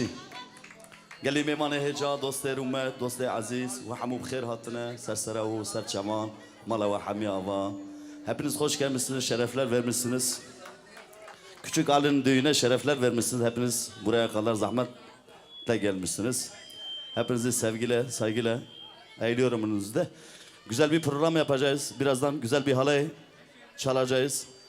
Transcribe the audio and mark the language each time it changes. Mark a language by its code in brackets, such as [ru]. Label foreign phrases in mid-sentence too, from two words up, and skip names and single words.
[ku] گلی میمان هجا دوست رومت، دوست عزیز و همو بخیر هاتنه سرسره و سرچمان مالا و حمی آوا. [tr] Hepiniz hoş gelmişsiniz, şerefler vermişsiniz. Küçük Ali'nin düğüne şerefler vermişsiniz. Hepiniz buraya kadar zahmetle gelmişsiniz. Hepinizi sevgiyle, saygıyla eğiliyorum önünüzde. Güzel bir program yapacağız. Birazdan güzel bir halay çalacağız.